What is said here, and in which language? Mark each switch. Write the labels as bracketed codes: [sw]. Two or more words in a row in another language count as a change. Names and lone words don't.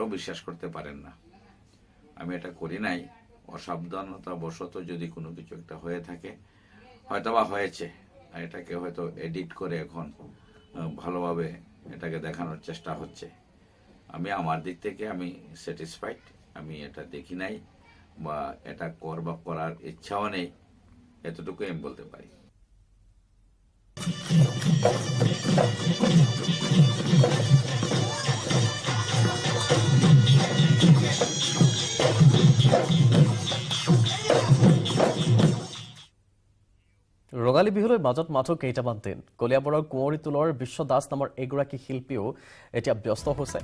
[bn] বিশ্বাস করতে পারেন না আমি এটা করি নাই অসাবধানতা বশত যদি কোনো কিছু একটা হয়ে থাকে হয়তোবা হয়েছে আর এটাকে হয়তো এডিট করে এখন ভালোভাবে এটাকে দেখানোর চেষ্টা হচ্ছে আমি আমার দিক থেকে আমি স্যাটিসফাইড আমি এটা দেখি নাই বা এটা করার ইচ্ছাও নেই এতটুকু আমি বলতে পারি [as] ৰঙালী বিহুলৈ মাজত মাথো কেইটামান দিন কলিয়াবৰৰ কুঁৱৰী তোলৰ বিশ্ব দাস নামৰ এগৰাকী শিল্পীও এতিয়া ব্যস্ত হৈছে